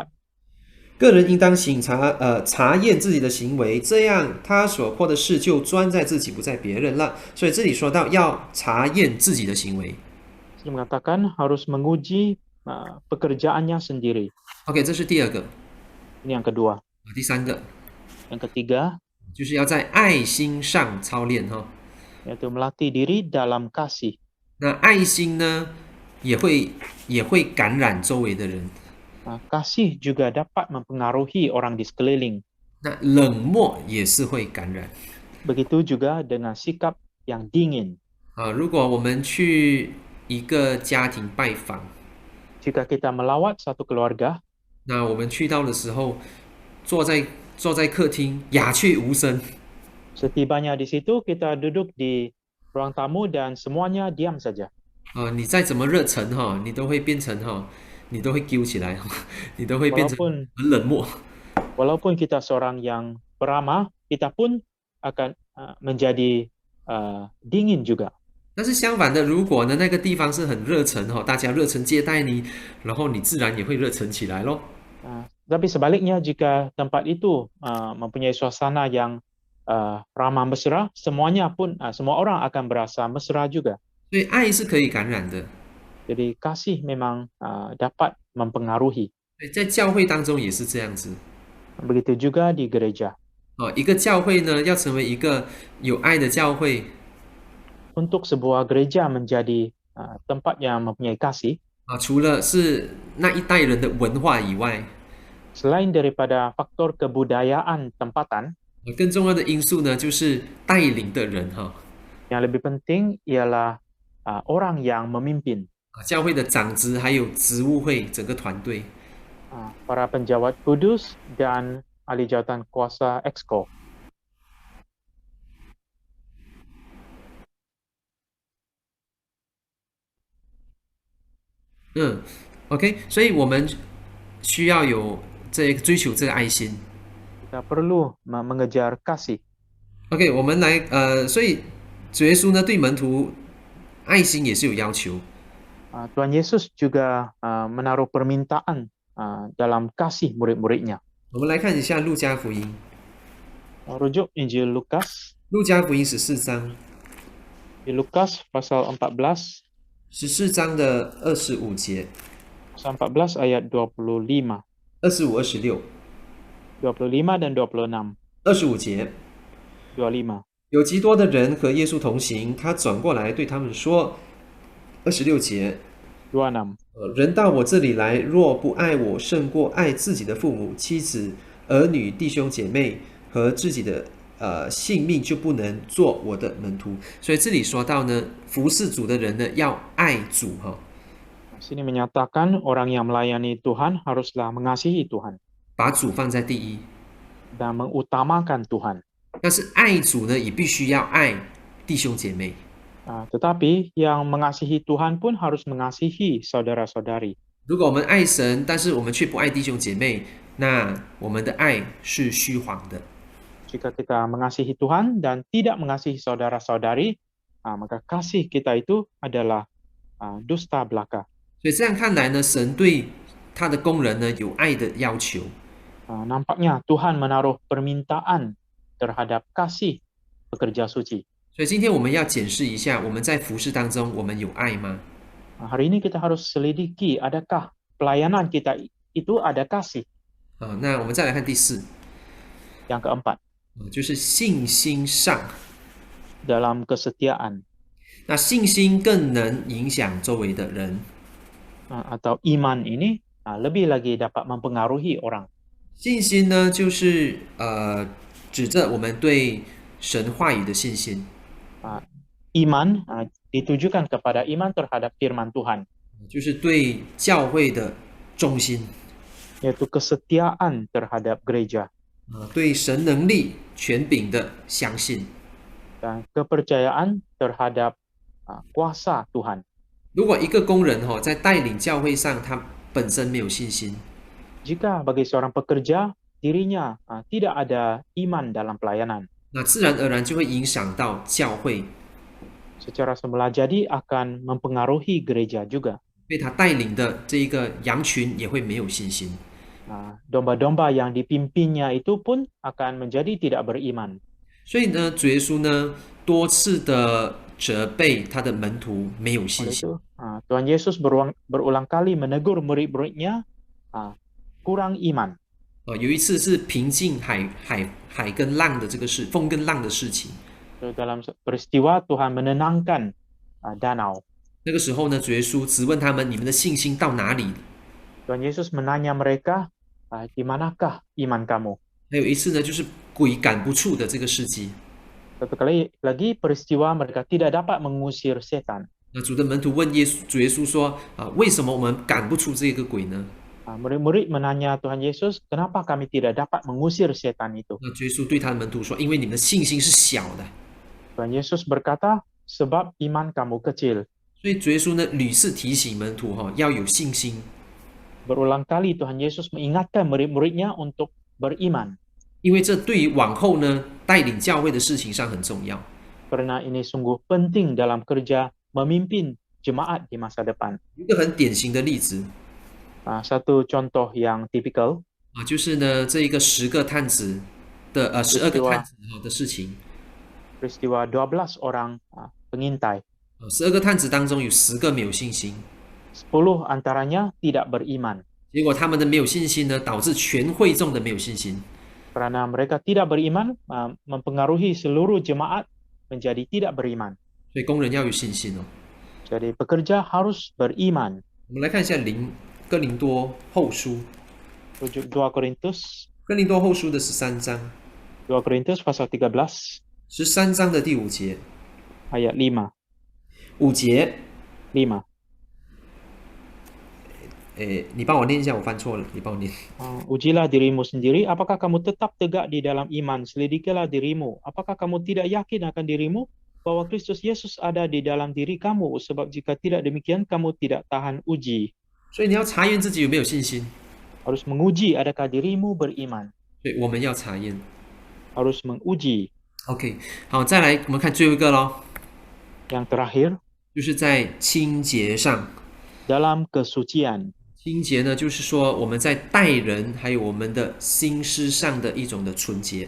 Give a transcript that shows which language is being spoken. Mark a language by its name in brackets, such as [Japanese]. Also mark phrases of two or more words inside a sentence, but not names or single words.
[Chinese] 个人应当查验自己的行为，这样他所破的事就专在自己，不在别人了。所以这里说到要查验自己的行为。 [Malay] Dia mengatakan harus menguji pekerjaannya sendiri. [Chinese] OK， 这是第2个。 [Malay] Ini yang kedua. [Chinese] 第3个 [Malay] Yang ketiga, [Chinese] 就是要在爱心上操练 [Malay] yaitu melatih diri dalam kasih. [Chinese] 那爱心呢，也会感染周围的人。 [Malay] Kasih juga dapat mempengaruhi orang di sekeliling. [Chinese] 那冷漠也是会感染。 [Malay] Begitu juga dengan sikap yang dingin. [Chinese] 如果我们去一个家庭拜访， [Malay] Jika kita melawat satu keluarga, [Chinese] 那我们去到的时候，坐在坐在客厅，鸦雀无声， [Malay] setibanya di situ kita duduk di ruang tamu dan semuanya diam saja. [Chinese] 你再怎么热忱哈，你都会变成你都会揪起来，你都会变成 [Malay] Walaupun [Chinese] 很冷漠。 [Malay] walaupun kita seorang yang peramah, kita pun akan menjadi dingin juga. [Chinese] 但是相反的，如果呢那个地方是很热忱大家热忱接待你，然后你自然也会热忱起来咯。 [Malay] Tapi sebaliknya, jika tempat itu mempunyai suasana yang ramah mesra, semua orang akan berasa mesra juga. [Chinese] 所以爱是可以感染的， [Malay] Jadi kasih memang dapat mempengaruhi. [Chinese] 所以在教会当中也是这样子。 [Malay] Begitu juga di gereja. [Chinese] 一个教会呢要成为一个有爱的教会， [Malay] Untuk sebuah gereja menjadi tempat yang mempunyai kasih, [Chinese] 除了是那一代人的文化以外， [Malay] selain daripada faktor kebudayaan tempatan, [Chinese] 更重要的因素呢就是带领的人 [Malay] yang lebih penting ialah orang yang memimpin, [Chinese] 教会的长子还有职务会整个团队。 [Malay] para penjawat kudus dan ahli jawatan kuasa exco. [Chinese] OK， 所以我们需要有追求这个爱心。 [Malay] Kita perlu mengejar kasih. [Chinese] OK， 我们来所以主耶稣呢对门徒爱心也是有要求。 [Malay] Tuhan Yesus juga menaruh permintaan dalam kasih murid-muridnya. [Chinese] 我们来看一下路加福音， [Malay] Rujuk Injil Lukas, [Chinese] 路加福音14章， [Malay] di Lukas pasal 14, [Chinese] 14 章的25节， [Malay] pasal 14 ayat 25, [Chinese] 25、26、 [Malay] 25 dan 26, [Chinese] 25 节。 [Malay] 25. [Chinese] 有极多的人和耶稣同行，他转过来对他们说：“26节， [Malay] 26. [Chinese] 人到我这里来，若不爱我胜过爱自己的父母、妻子、儿女、弟兄姐妹和自己的性命，就不能做我的门徒。” 所以这里说到呢，服侍主的人呢，要爱主 [Malay] Sini menyatakan orang yang melayani Tuhan haruslah mengasihi Tuhan [Chinese] 把主放在第一。 [Malay] dan mengutamakan Tuhan. [Chinese] 但是爱主呢，也必须要爱弟兄姐妹。 [Malay] Tetapi yang mengasihi Tuhan pun harus mengasihi saudara-saudari. [Chinese] 如果我们爱神，但是我们却不爱弟兄姐妹，那我们的爱是虚谎的。 [Malay] Jika kita mengasihi Tuhan dan tidak mengasihi saudara-saudari, maka kasih kita itu adalah dusta belaka. [Chinese] 所以这样看来呢，神对他的工人呢有爱的要求。 [Malay] Nampaknya Tuhan menaruh permintaan terhadap kasih pekerja suci. [Chinese] 所以今天我们要检视一下，我们在服侍当中，我们有爱吗？ [Malay] Hari ini kita harus selidiki, adakah pelayanan kita itu ada kasih. [Chinese] 那我们再来看第4， [Malay] Yang keempat, [Chinese] 就是信心上。 [Malay] dalam kesetiaan. [Chinese] 那信心更能影响周围的人。 [Malay] Atau iman ini lebih lagi dapat mempengaruhi orang. [Chinese] 信心呢，就是指着我们对神话语的信心。 [Malay] Iman ditujukan kepada iman terhadap firman Tuhan, [Chinese] 就是对教会的忠心， [Malay] yaitu kesetiaan terhadap gereja [Chinese] 对神能力权柄的相信。 [Malay] dan kepercayaan terhadap kuasa Tuhan. [Chinese] 如果一个工人在带领教会上，他本身没有信心， [Malay] Jika bagi seorang pekerja dirinya tidak ada iman dalam pelayanan, [Chinese] 那自然而然就会影响到教会， [Malay] secara semula jadi akan mempengaruhi gereja juga. [Chinese] 被他带领的这一个羊群也会没有信心。 [Malay] Domba-domba yang dipimpinnya itu pun akan menjadi tidak beriman. [Chinese] 所以呢，主耶稣呢多次的责备他的门徒没有信 [Malay] Oleh [Chinese] 心。 [Malay] itu, Tuhan Yesus berulang kali menegur murid-muridnya kurang iman. [Chinese] 有一次是平静海跟浪的这个事，风跟浪的事情。 [Malay] Dalam peristiwa Tuhan menenangkan danau. [Chinese] 那个时候呢，主耶稣质问他们：“你们的信心到哪里？” [Malay] Tuhan Yesus menanya mereka, di manakah iman kamu? [Chinese] 还有一次呢，就是鬼赶不出的这个事迹。 [Malay] Satu kali lagi peristiwa mereka tidak dapat mengusir setan. [Chinese] 那主的门徒问主耶稣说：“为什么我们赶不出这个鬼呢？” [Malay] Murid-murid menanya Tuhan Yesus, kenapa kami tidak dapat mengusir setan itu? [Chinese] 那主耶稣对他的门徒说：“因为你们的信心是小的。” [Malay] Tuhan Yesus berkata, sebab iman kamu kecil. [Chinese] 所以主耶稣呢屡次提醒门徒要有信心， [Malay] Berulang kali Tuhan Yesus mengingatkan murid-muridnya untuk beriman. [Chinese] 因为这对于往后呢带领教会的事情上很重要。 [Malay] Karena ini sungguh penting dalam kerja memimpin jemaat di masa depan. [Chinese] 一个很典型的例子 [Malay] Satu contoh yang tipikal, [Chinese] 就是呢这一个12个探子的12个探子的事情。 [Malay] peristiwa 12 orang pengintai. [Chinese] 12 个探子当中有10个没有信心， [Malay] 10 antaranya tidak beriman. [Chinese] 结果他们的没有信心呢，导致全会众的没有信心。 [Malay] Karena mereka tidak beriman, mempengaruhi seluruh jemaat menjadi tidak beriman. [Chinese] 所以工人要有信心哦。 [Malay] Jadi pekerja harus beriman. [Chinese] 我们来看一下哥林多后书， [Malay] Rujuk 2 Korintus, [Chinese] 哥林多后书的13章 [Malay] 2 Korintus pasal 13, [Chinese] ，13 章的第5节 [Malay] ayat 5. [Chinese] ，5节， [Malay] 5. [Chinese] 你帮我念一下，我翻错了，你帮我念。 [Malay] Ujilah dirimu sendiri, apakah kamu tetap tegak di dalam iman? Selidikilah dirimu, apakah kamu tidak yakin akan dirimu bahwa Kristus Yesus ada di dalam diri kamu? Sebab jika tidak demikian, kamu tidak tahan uji. [Chinese] 所以你要查验自己有没有信心， [Malay] Harus menguji adakah dirimu beriman. [Chinese] 所以我们要查验。 [Malay] Harus menguji. [Chinese] OK， 好，再来我们看最后一个咯， [Malay] Yang terakhir, [Chinese] 就是在清洁上。 [Malay] dalam kesucian. [Chinese] 清洁呢，就是说我们在待人还有我们的心思上的一种的纯洁。